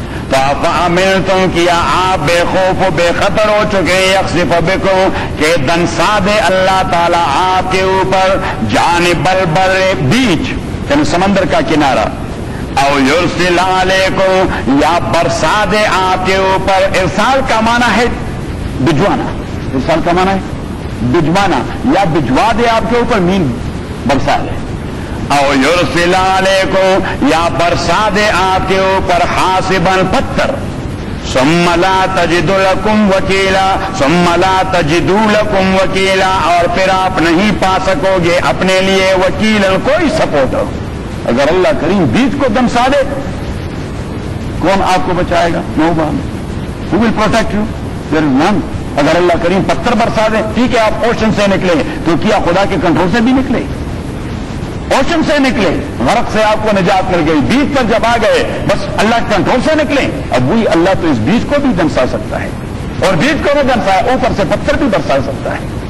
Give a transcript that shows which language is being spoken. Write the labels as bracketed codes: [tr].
[ur] تو [ar] افاملتم [ur] کیا آپ بے خوف و بے خطر ہو چکے [ar] یخسف بکم [ur] کہ دنسا دے اللہ تعالیٰ آپ کے اوپر [ar] جانب البر [ur] بیچ یعنی سمندر کا کنارہ, [ar] او یرسل علیکم [ur] یا برسا دے آپ کے اوپر. ارسال کا معنی ہے بھجوانا, ارسال کا معنی ہے بھجوانا, یا بھجوا دے آپ کے اوپر مین برسا دے. [ar] او یرسل علیکم [ur] یا برسا دے آپ کے اوپر حاسبا پتھر. [ar] ثم لا تجد لکم وکیلا, ثم لا تجدوا لکم وکیلا, [ur] اور پھر آپ نہیں پا سکو گے اپنے لیے وکیلا کوئی سپورٹر. اگر اللہ کریم بیچ کو دمسا دے کون آپ کو بچائے گا؟ [en] No one. Who will protect you? There is none. [ur] اگر اللہ کریم پتھر برسا دے, ٹھیک ہے آپ اوشن سے نکلے تو کیا خدا کے کنٹرول سے بھی نکلے؟ اوشن سے نکلے, غرق سے آپ کو نجات مل گئی, بیچ پر جب آ گئے بس اللہ کے کنٹرول سے نکلے. اب وہی اللہ تو اس بیچ کو بھی دمسا سکتا ہے, اور بیچ کو بھی دمسا ہے, اوپر سے پتھر بھی برسا سکتا ہے.